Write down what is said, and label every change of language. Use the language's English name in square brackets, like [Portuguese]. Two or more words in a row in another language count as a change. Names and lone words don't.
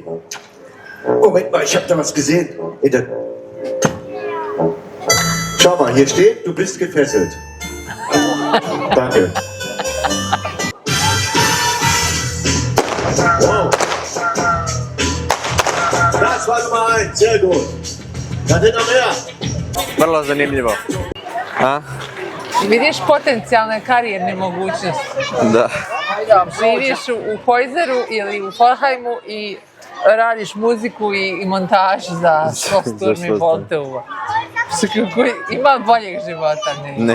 [German] Moment mal, ich habe da was gesehen. Schau mal, hier steht, du bist gefesselt. Danke. Wow. Das war Nummer 1, sehr gut. Da sind noch mehr. [Serbian] Vrlo zanimljivo. A? Vidiš potencijalne karijerne mogućnosti. Da. Živiš u Hojzeru ili u Forhajmu i radiš muziku i montaž za Sturmi Volteuva. Ima boljeg života, ne?